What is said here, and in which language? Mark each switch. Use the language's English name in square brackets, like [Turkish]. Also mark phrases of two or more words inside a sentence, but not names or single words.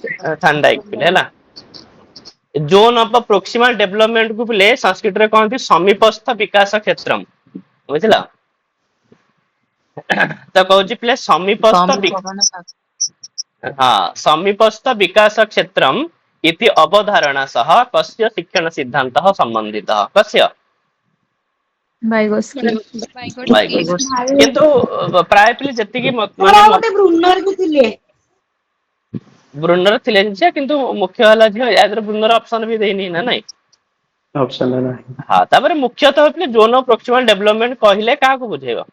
[Odia] ଥାର୍ନଡାଇକ ପିଲେ ହେଲା [English] zone of proximal development [Odia] କୁ ପିଲେ ସଂସ୍କୃତରେ କହନ୍ତି [Sanskrit] ସମୀପସ୍ଥ ବିକାଶ କ୍ଷେତ୍ରମ୍ [Odia] ବୁଝିଲ ତ କହୁଛି ପିଲେ ସମୀପସ୍ଥ ସମୀପ ମାନେ [Sanskrit] ହଁ ସମୀପସ୍ଥ ବିକାଶ କ୍ଷେତ୍ରମ୍ इति अवधारणा सह कस्य शिक्षण सिद्धान्तः सम्बन्धितः कस्य [Odia] ବାଇଗୋସ୍କି। ବାଇଗଣ କିନ୍ତୁ ପ୍ରାୟ ପିଲେ ଯେତିକି ମୋର ଆଉ ଗୋଟେ ବ୍ରୁନର ବି ଥିଲେ। ବ୍ରୁନର ଥିଲେ ଯେ କିନ୍ତୁ ମୁଖ୍ୟ ହେଲା ଝିଅ ୟା ଦେହରେ ବ୍ରୁନର ଅପସନ ବି ଦେଇନି ନା ନାଇଁ। ଅପସନ ନାହିଁ। ହଁ ତାପରେ ମୁଖ୍ୟତଃ ପିଲେ [English] zone of proximal development [Odia] କହିଲେ କାହାକୁ ବୁଝେଇବ?